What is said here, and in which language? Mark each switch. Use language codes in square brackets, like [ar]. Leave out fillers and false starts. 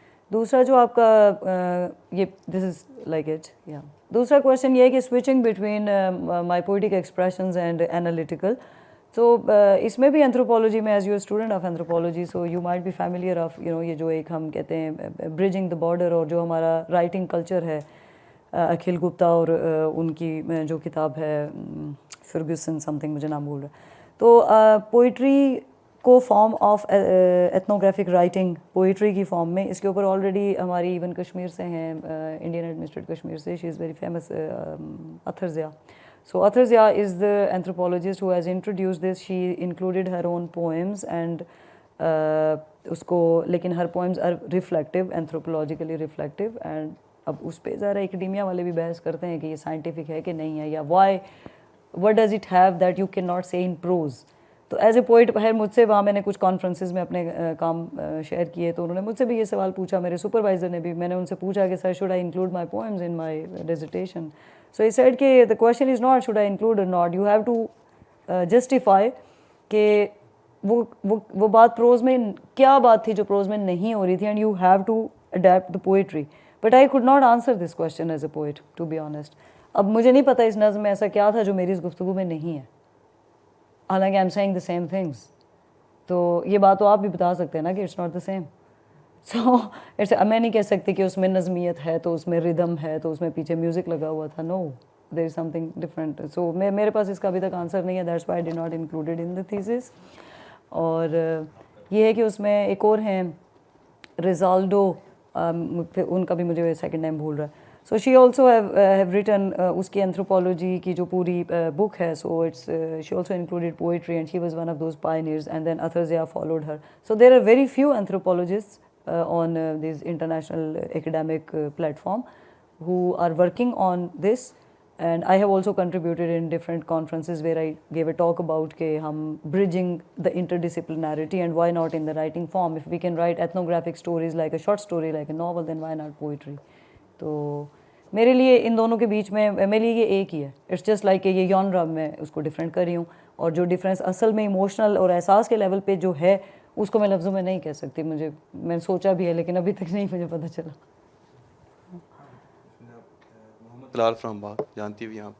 [hi] दूसरा जो आपका ये [en] this is like it [hi] या दूसरा क्वेश्चन ये है कि [en] switching between my poetic expressions and analytical, [hi] सो इसमें भी एंथ्रोपोलॉजी में [en] as you student of anthropology so you might be familiar of [hi] ये जो एक हम कहते हैं ब्रिजिंग द बॉर्डर, और जो हमारा राइटिंग कल्चर है अखिल गुप्ता और उनकी जो किताब है फर्ग्यूसन समथिंग मुझे नाम भूल रहा है, तो पोइट्री को form of ethnographic writing poetry की फॉर्म में इसके ऊपर ऑलरेडी हमारी इवन कश्मीर से हैं, इंडियन एडमिनिस्ट्रेट कश्मीर से, [en] she is very famous [hi] Athar Zia. [en] So Athar Zia is the anthropologist who has introduced this. She included her own poems and उसको, लेकिन her poems are reflective, anthropologically reflective, and [hi] अब उस पे ज़रा एकेडेमिया वाले भी बहस करते हैं कि ये साइंटिफिक है कि नहीं है, [en] या what does it have that you cannot say in prose. [hi] तो एज ए पोइट है मुझसे, वहाँ मैंने कुछ कॉन्फ्रेंसेज में अपने काम शेयर किए, तो उन्होंने मुझसे भी ये सवाल पूछा, मेरे सुपरवाइज़र ने भी, मैंने उनसे पूछा कि sir [en] Should I include my poems in my dissertation. So he said कि the question is not should I include और not, you have to justify कि [hi] वो बात प्रोज में क्या बात थी जो प्रोज में नहीं हो रही थी, [en] And you have to adapt the poetry. But I could not answer this question as a poet to be honest. [hi] अब मुझे नहीं पता इस नज़्म में ऐसा क्या था जो मेरी इस गुफ्तगू में नहीं है, [en] हालांकि I am saying the same things. [hi] तो ये बात तो आप भी बता सकते हैं ना कि [en] It's not the same. [hi] So it's, मैं नहीं कह सकती कि उसमें नज़मियत है तो उसमें रिदम है तो उसमें पीछे म्यूज़िक लगा हुआ था. [en] No, there is something different. So [hi] मेरे पास इसका अभी तक आंसर नहीं है, [en] That's why I did not included in the thesis. [hi] और ये है कि उसमें एक और हैं रिजाल्डो, उनका भी मुझे सेकंड नेम भूल रहा है. [en] So she also have written [hi] उसकी anthropology की जो पूरी book है, [en] so it's she also included poetry and she was one of those pioneers, and then Athar Zia followed her. So there are very few anthropologists on this international academic platform who are working on this, and I have also contributed in different conferences where I gave a talk about के हम bridging the interdisciplinarity and why not in the writing form. If we can write ethnographic stories like a short story like a novel, then why not poetry. [hi] तो मेरे लिए इन दोनों के बीच में मेरे लिए ये एक ही है. [en] it's just like [hi] ये जॉनरा में उसको डिफरेंट कर रही हूँ, और जो डिफरेंस असल में इमोशनल और एहसास के लेवल पे जो है उसको मैं लफ्ज़ों में नहीं कह सकती. मैंने सोचा भी है लेकिन अभी तक नहीं मुझे पता चला. मोहम्मद तलाल फ्रॉम बाग, जानती हुई आप.